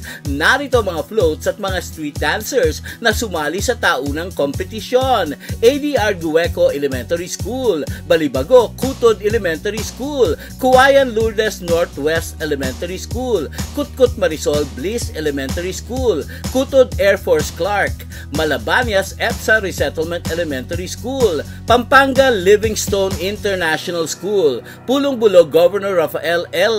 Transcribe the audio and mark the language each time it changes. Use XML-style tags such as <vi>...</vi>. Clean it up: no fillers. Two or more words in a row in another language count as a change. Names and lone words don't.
<tl>Narito mga floats at mga street dancers na sumali sa taunang kompetisyon. ADR Gueco Elementary School, Balibago Kutod Elementary School, Kuwayan Lourdes Northwest Elementary School, Kutkut Marisol Bliss Elementary School, Kutod Air Force Clark, Malabanias EPSA Resettlement Elementary School, Pampanga Livingstone International School, Pulong Bulog Governor Rafael L.</tl>